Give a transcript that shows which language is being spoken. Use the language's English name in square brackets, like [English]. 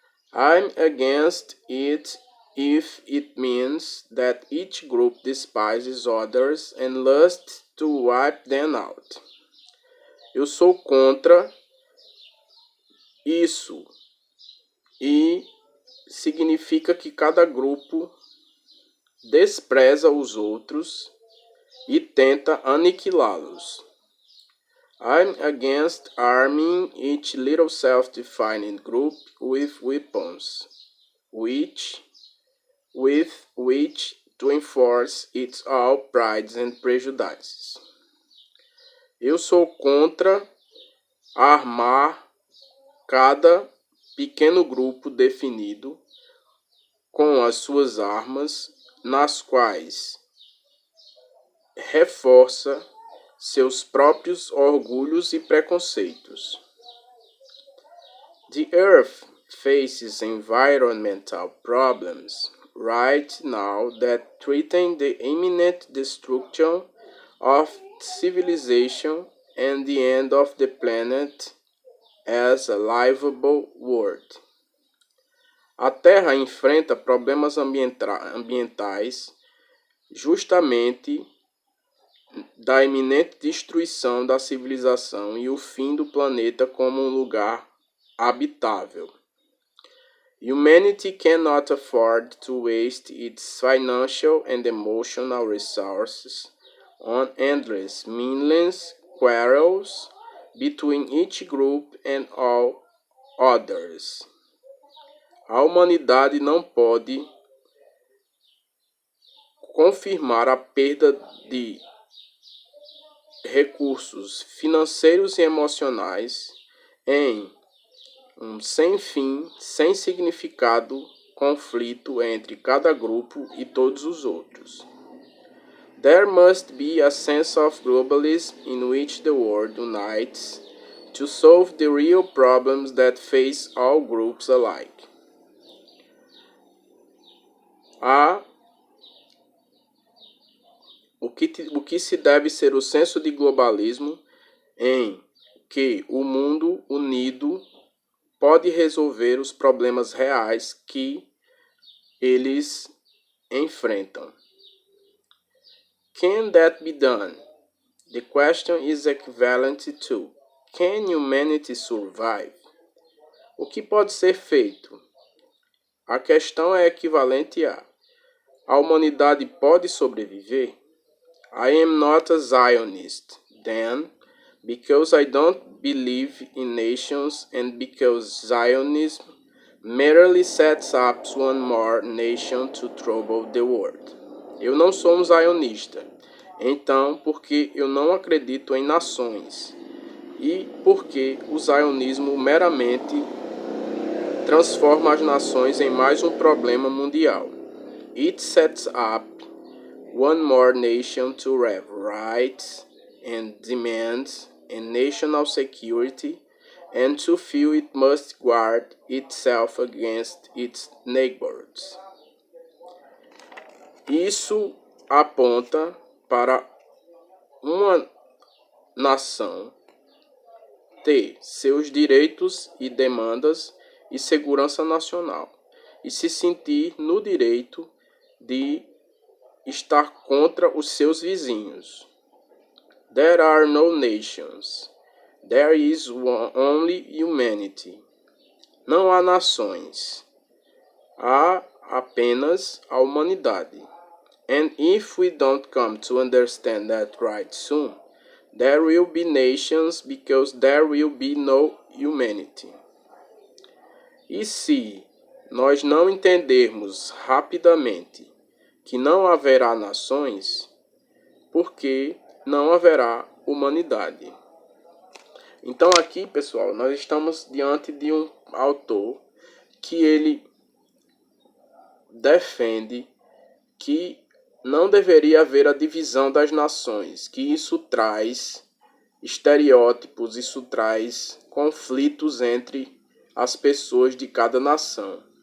[English] I'm against it if it means that each group despises others and lusts to wipe them out. [Portuguese] Eu sou contra isso e significa que cada grupo despreza os outros e tenta aniquilá-los. [English] I'm against arming each little self-defined group with weapons, with which to enforce its all prides and prejudices. [Portuguese] Eu sou contra armar cada pequeno grupo definido com as suas armas, nas quais reforça seus próprios orgulhos e preconceitos. [English] The Earth faces environmental problems right now that threaten the imminent destruction of civilization and the end of the planet as a livable world. [Portuguese] A Terra enfrenta problemas ambientais justamente da iminente destruição da civilização e o fim do planeta como um lugar habitável. [English] Humanity cannot afford to waste its financial and emotional resources on endless, meaningless quarrels between each group and all others. [Portuguese] A humanidade não pode confirmar a perda de recursos financeiros e emocionais em um sem fim, sem significado conflito entre cada grupo e todos os outros. [English] There must be a sense of globalism in which the world unites to solve the real problems that face all groups alike. [Portuguese] O que se deve ser o senso de globalismo em que o mundo unido pode resolver os problemas reais que eles enfrentam. [English] Can that be done? The question is equivalent to can humanity survive? [Portuguese] O que pode ser feito? A questão é equivalente a humanidade pode sobreviver? [English] I am not a Zionist, then, because I don't believe in nations and because Zionism merely sets up one more nation to trouble the world. [Portuguese] Eu não sou um zionista, então, porque eu não acredito em nações e porque o zionismo meramente transforma as nações em mais um problema mundial. [English] It sets up one more nation to have rights and demands and national security, and to feel it must guard itself against its neighbors. [Portuguese] Isso aponta para uma nação ter seus direitos e demandas e segurança nacional e se sentir no direito de estar contra os seus vizinhos. [English] There are no nations. There is only humanity. [Portuguese] Não há nações. Há apenas a humanidade. [English] And if we don't come to understand that right soon, there will be nations because there will be no humanity. [Portuguese] E se nós não entendermos rapidamente que não haverá nações, porque não haverá humanidade. Então aqui, pessoal, nós estamos diante de um autor que ele defende que não deveria haver a divisão das nações, que isso traz estereótipos, isso traz conflitos entre as pessoas de cada nação.